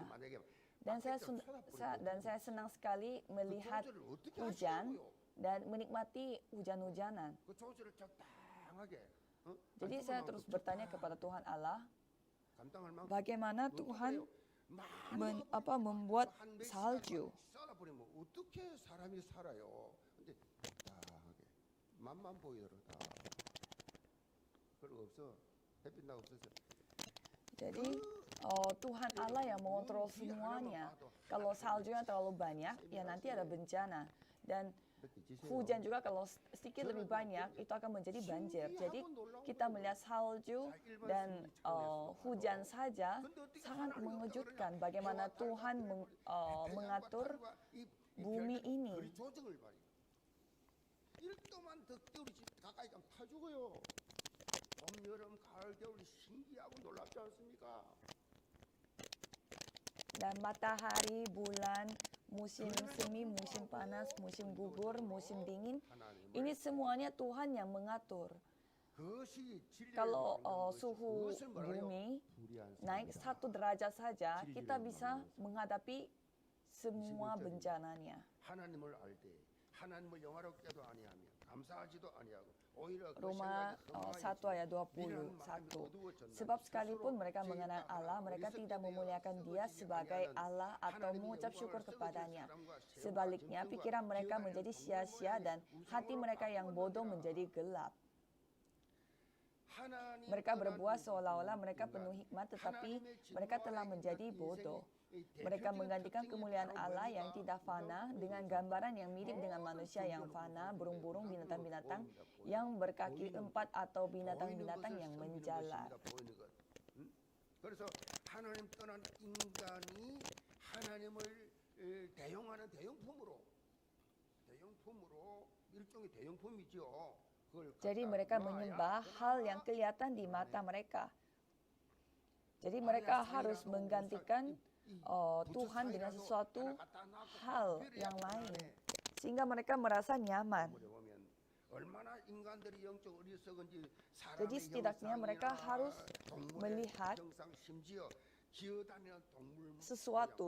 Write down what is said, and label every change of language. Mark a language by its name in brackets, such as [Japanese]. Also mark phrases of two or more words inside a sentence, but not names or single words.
[Indonesian] Dan saya senang sekali melihat hujan dan menikmati hujan-hujanan. Jadi saya terus bertanya kepada Tuhan Allah, bagaimana Tuhan membuat salju [Korean] 나가버리면 어떻게 사람이 살아요? 근데 딱하게 맛만 보이도록 다 그런 거 없어. 햇빛 나 없어서. [Indonesian] Jadi Tuhan Allah yang mengontrol semuanya. Kalau saljunya terlalu banyak, ya nanti ada bencana. Dan hujan juga kalau sedikit lebih banyak, itu akan menjadi banjir. Jadi kita melihat salju dan hujan saja sangat mengejutkan bagaimana Tuhan mengatur bumi ini. [Korean] 1도만 더 겨울이 가까이 가면 타 죽어요. 봄, 여름, 가을, 겨울이 신기하고 놀랍지 않습니까? [Indonesian] Dan matahari, bulan, musim semi, musim panas, musim gugur, musim dingin, ini semuanya Tuhan yang mengatur. Kalau suhu bumi naik 1 derajat saja, kita bisa menghadapi semua bencananya. [Korean] 하나님을 알 때, 하나님을 영화롭게도 아니하며 감사하지도 아니하고 오히려 그 Roma 생각이 [Indonesian] 1 ayat 21. Sebab sekalipun mereka mengenal Allah, mereka tidak memuliakan Dia sebagai Allah atau mengucap syukur kepadanya. Sebaliknya, pikiran mereka menjadi sia-sia dan hati mereka yang bodoh menjadi gelap. Mereka berbuat seolah-olah mereka penuh hikmat, tetapi mereka telah menjadi bodoh. Mereka menggantikan kemuliaan Allah yang tidak fana dengan gambaran yang mirip dengan manusia yang fana, burung-burung, binatang-binatang yang berkaki 4 atau binatang-binatang yang menjalar. [Korean] 그래서 하나님 떠난 인간이 하나님을 대용하는 대용품으로 일종의 대용품이죠. [Indonesian] Jadi mereka menyembah hal yang kelihatan di mata mereka. Jadi mereka harus menggantikan Tuhan dengan sesuatu hal yang lain, sehingga mereka merasa nyaman. Jadi setidaknya mereka harus melihat sesuatu.